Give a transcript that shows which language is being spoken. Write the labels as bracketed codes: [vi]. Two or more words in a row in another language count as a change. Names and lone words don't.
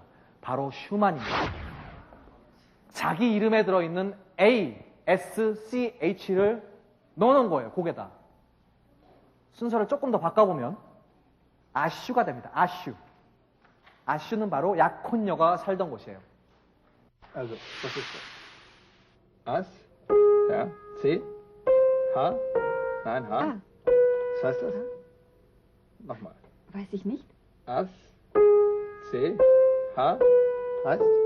[ko] 바로 슈만입니다. 자기 이름에 들어있는 A, S, C, H를 넣어놓은 거예요, 곡에다. 순서를 조금 더 바꿔보면 아슈가 됩니다. 아슈. 아슈는 바로 약혼녀가 살던 곳이에요. [de] Also, was ist das? As, ja, C, H, nein, H. Ah. Was heißt das? Nochmal. Weiß ich nicht. As, C, H, heißt?